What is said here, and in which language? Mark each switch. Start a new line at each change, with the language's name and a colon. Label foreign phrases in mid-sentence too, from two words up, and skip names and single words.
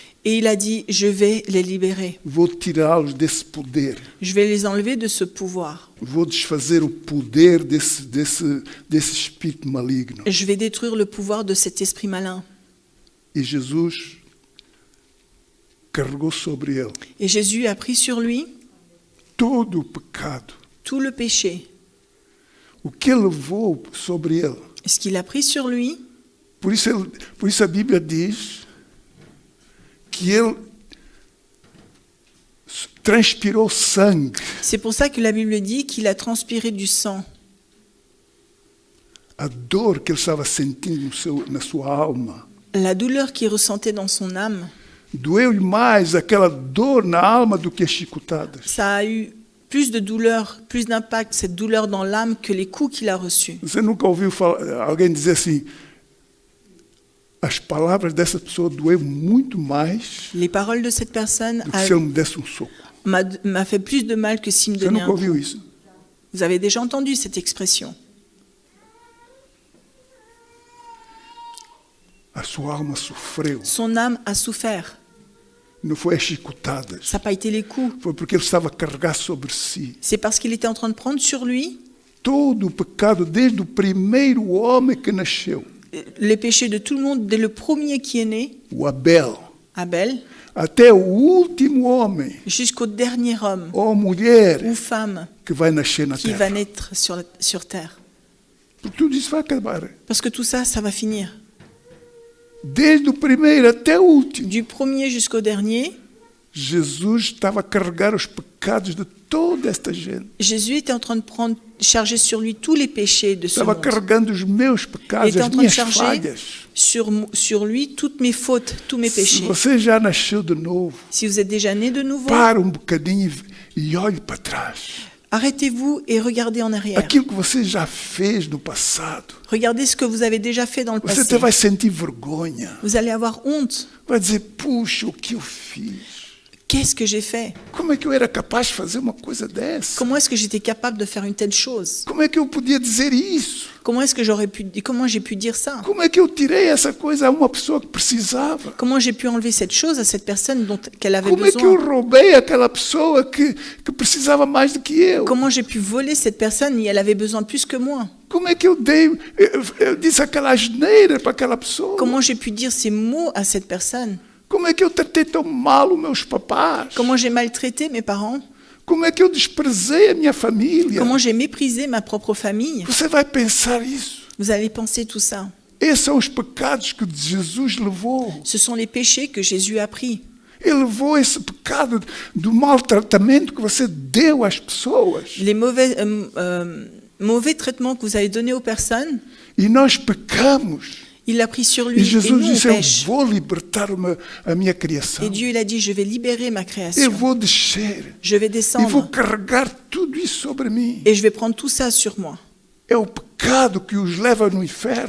French: Et il a dit, je vais les libérer.
Portuguese: Vou tirá-los desse poder.
French: Je vais les enlever de ce pouvoir.
Portuguese: Vou desfazer o poder desse espírito maligno.
French: Je vais détruire le pouvoir de cet esprit malin.
Portuguese: E Jesus carregou sobre ele
French: Et Jésus a pris sur lui
Portuguese: todo o pecado.
French: tout le péché.
Portuguese: O que ele levou sobre ele.
French: Ce qu'il a pris sur lui,
Portuguese: Por isso a Bíblia diz que ele transpirou sangue.
French: c'est pour ça que la Bible dit qu'il a transpiré du sang.
Portuguese: A dor que ele estava sentindo na sua alma.
French: La douleur qu'il ressentait dans son âme,
Portuguese: Doeu-lhe mais aquela dor na alma do que as chicotadas.
French: ça a eu plus de douleur, plus d'impact, cette douleur dans l'âme, que les coups qu'il a reçus.
Portuguese: Você nunca ouviu alguém dizer assim, as palavras dessa pessoa doeu muito mais
French: Les paroles de cette personne
Portuguese: do que se ele me desse soco.
French: m'a fait plus de mal que s'il me
Portuguese: Você
French: donnait
Portuguese: nunca
French: un coup.
Portuguese: ouviu isso?
French: Vous avez déjà entendu cette expression.
Portuguese: A sua alma sofreu.
French: Son âme a souffert.
Portuguese: Não foi as chicotadas.
French: Ça n'a pas été les coups.
Portuguese: Foi porque ele estava a carregar sobre si
French: C'est parce qu'il était en train de prendre sur lui
Portuguese: todo o pecado desde o primeiro homem que nasceu,
French: les péchés de tout le monde, dès le premier qui est né,
Portuguese: o Abel,
French: Abel,
Portuguese: até o último homem
French: jusqu'au dernier homme
Portuguese: ou mulher
French: ou femme
Portuguese: que vai nascer na
French: qui va
Portuguese: terra.
French: naître sur terre.
Portuguese: Porque tudo isso vai acabar.
French: Parce que tout ça, ça va finir.
Portuguese: Desde o primeiro até o último.
French: Du premier jusqu'au dernier,
Portuguese: Jesus estava a carregar os pecados de toda esta gente.
French: Jésus était en train de charger sur lui tous les péchés de ce
Portuguese: Estava
French: monde.
Portuguese: carregando os meus
French: Il
Portuguese: pecados,
French: était en
Portuguese: as
French: train de
Portuguese: minhas
French: charger
Portuguese: falhas.
French: sur lui toutes mes fautes, tous mes
Portuguese: Se
French: péchés.
Portuguese: você já nasceu de novo,
French: Si vous êtes déjà né de nouveau,
Portuguese: para bocadinho e olhe para trás.
French: arrêtez-vous et regardez en arrière.
Portuguese: Aquilo que você já fez no passado.
French: Regardez ce que vous avez déjà fait dans le
Portuguese: Você
French: passé.
Portuguese: até vai sentir vergonha.
French: Vous allez avoir honte.
Portuguese: Vai dizer, puxa, o que eu fiz?
French: Qu'est-ce que j'ai fait?
Portuguese: Como é que eu era capaz de fazer uma coisa dessa?
French: Comment est-ce que j'étais capable de faire une telle chose?
Portuguese: Como é que eu podia dizer isso?
French: Comment j'ai pu dire ça?
Portuguese: Como é que eu tirei essa coisa a uma pessoa que precisava?
French: Comment j'ai pu enlever cette chose à cette personne qu'elle avait
Portuguese: Como é que eu
French: besoin?
Portuguese: roubei aquela pessoa que precisava mais do que eu?
French: Comment j'ai pu voler cette personne et elle avait besoin plus que moi?
Portuguese: Como é que eu disse aquela asneira para aquela pessoa?
French: Comment j'ai pu dire ces mots à cette personne?
Portuguese: Como é que eu tratei tão mal os meus papás?
French: Comment j'ai maltraité mes parents?
Portuguese: Como é que eu desprezei a minha família?
French: Comment j'ai méprisé ma propre famille?
Portuguese: Você vai pensar isso.
French: Vous allez penser tout ça.
Portuguese: Esses são os pecados que Jesus levou.
French: Ce sont les péchés que Jésus a pris.
Portuguese: Ele levou esse pecado do maltratamento que você deu às pessoas.
French: Les mauvais traitements que vous avez donnés aux personnes,
Portuguese: E nós pecamos.
French: il l'a pris sur lui
Portuguese: E
French: et
Portuguese: Jesus
French: nous on
Portuguese: disse, eu
French: pêche.
Portuguese: vou libertar a minha criação.
French: Et Dieu il a dit, je vais libérer ma
Portuguese: Eu
French: création.
Portuguese: vou descer.
French: Je vais
Portuguese: E vou
French: descendre
Portuguese: carregar tudo isso sobre mim.
French: et je vais prendre tout ça sur moi.
Portuguese: É o pecado que os leva no inferno.